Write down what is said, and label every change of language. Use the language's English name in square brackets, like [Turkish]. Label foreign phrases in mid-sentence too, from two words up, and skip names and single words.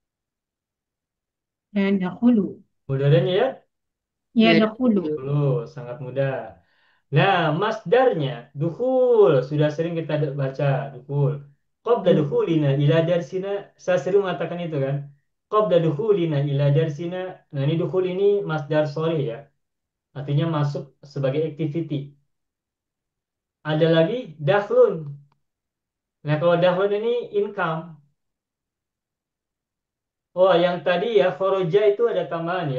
[Indonesian] Dan dahulu. Mudahnya ya? Ya Ya, dahulu. Dulu, sangat mudah. Nah, masdarnya, dukhul. Sudah sering kita baca, dukhul. [Arabic] Qabla dukhulina ila darsina. [Indonesian] Saya sering mengatakan itu kan. [Arabic] Qabla dukhulina ila darsina. [Indonesian] Nah, ini dukhul ini masdar sorry ya. Artinya masuk sebagai activity. Ada lagi dakhlun. Nah, kalau dakhlun ini income. Oh, yang tadi ya, khoroja itu ada tambahan ya.